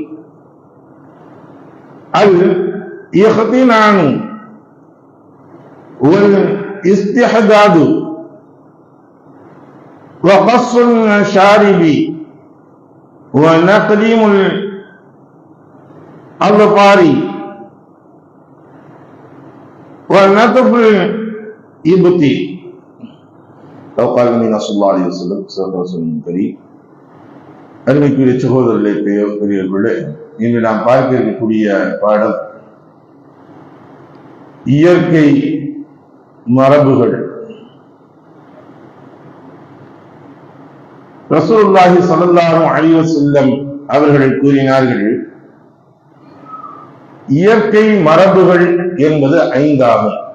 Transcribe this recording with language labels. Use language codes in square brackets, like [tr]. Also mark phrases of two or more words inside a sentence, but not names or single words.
[ar] الاختنان والاستحداد وقص الشارب ونقلم الأظفار ونتف الإبط. أو قال النبي صلى الله عليه وسلم صلى الله عليه وسلم. [ta] அருமைக்குரிய சகோதரர்களே, பெரியவர்களே, இன்று நாம் பார்க்க இருக்கக்கூடிய பாடம் இயற்கை மரபுகள். [ar] رسول الله صلى الله عليه وسلم [ta] அவர்கள் கூறினார்கள், இயற்கை மரபுகள் என்பது 5 ஆகும்.